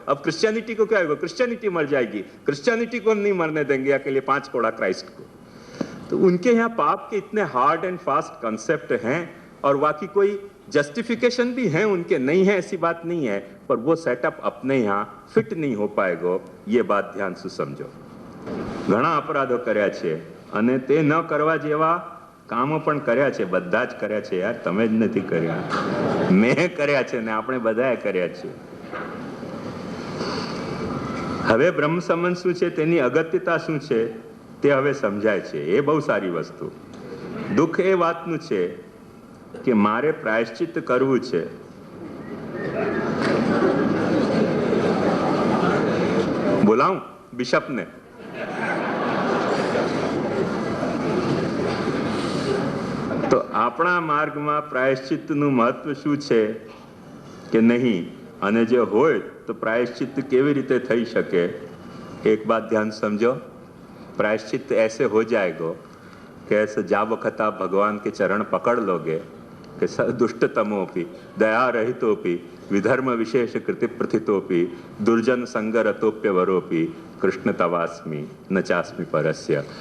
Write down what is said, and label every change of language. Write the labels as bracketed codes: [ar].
[hi] अब क्रिश्चियनिटी को क्या होगा? क्रिश्चियनिटी मर जाएगी। क्रिश्चियनिटी को हम नहीं मरने देंगे या के लिए 5 कोड़ा क्राइस्ट को। तो उनके यहाँ पाप के इतने हार्ड एंड फास्ट कंसेप्ट हैं, और बाकी कोई जस्टिफिकेशन भी है उनके, नहीं है ऐसी बात नहीं है, पर वो सेटअप अपने यहाँ फिट नहीं हो पाएगो। ये बात ध्यान से समझो। [gu] घણા अपराधो કર્યા છે અને તે ન કરવા જેવા કામો પણ કર્યા છે, બધા જ કર્યા છે યાર, તમે જ નથી કર્યા, મેં કર્યા છે ને આપણે બધાએ કર્યા છે। હવે બ્રહ્મ સંબંધ શું છે, તેની અગત્યતા શું છે તે હવે સમજાય છે। એ બહુ સારી વસ્તુ। દુઃખ એ વાતનું છે કે મારે પ્રાયશ્ચિત કરવું છે। બોલાવું બિશપને? તો આપણા માર્ગમાં પ્રાયશ્ચિતનું મહત્વ શું છે કે નહીં, અને જે હોય તો प्रायश्चित કેવી રીતે થઈ શકે? [hi] एक बात ध्यान समझो। प्रायश्चित ऐसे हो जाएगा कि ऐसे जा वक्त आप भगवान के चरण पकड़ लोगे कि [sa] दुष्टतमोपि दया रहितोपि विधर्म विशेष कृति प्रथितोपि दुर्जन संगरतोप्यवरोपि कृष्ण तवास्मि न चास्मि परस्य।